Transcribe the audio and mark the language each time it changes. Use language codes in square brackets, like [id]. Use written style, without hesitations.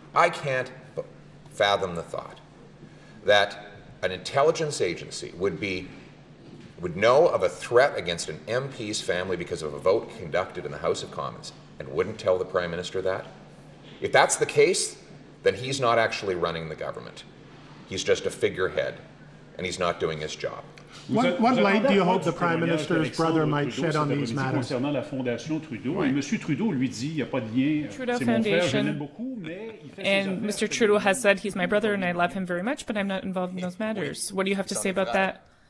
[en] I can't fathom the thought that an intelligence agency would know of a threat against an MP's family because of a vote conducted in the House of Commons and wouldn't tell the Prime Minister that? If that's the case, then he's not actually running the government. He's just a figurehead, and he's not doing his job. What light do you hope the Prime Minister's brother might shed on these matters? [fr] Concernant la Fondation Trudeau, et M. Trudeau lui dit, il n'y a pas de lien, c'est mon frère, je l'aime beaucoup, mais il fait ses affaires. [en] Mr. Trudeau has said he's my brother and I love him very much, but I'm not involved in those matters. What do you have to say about that?